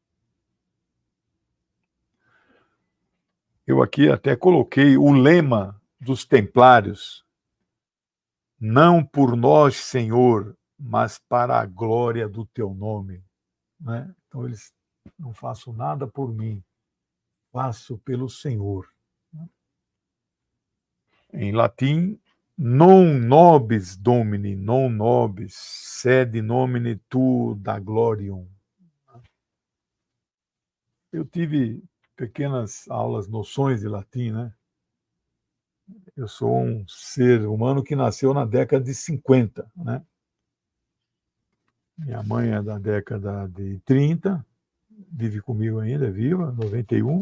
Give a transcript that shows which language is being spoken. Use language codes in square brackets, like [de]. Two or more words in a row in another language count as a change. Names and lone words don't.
[pt] Eu aqui até coloquei o lema dos templários: não por nós, Senhor, mas para a glória do teu nome. Né? Então eles não faço nada por mim, faço pelo Senhor. Em latim, [la] non nobis Domini, non nobis, sed nomine tu da glorium. [pt] Eu tive pequenas aulas, noções de latim, né? Eu sou um ser humano que nasceu na década de 50, né? Minha mãe é da década de 30, vive comigo ainda, é viva, 91.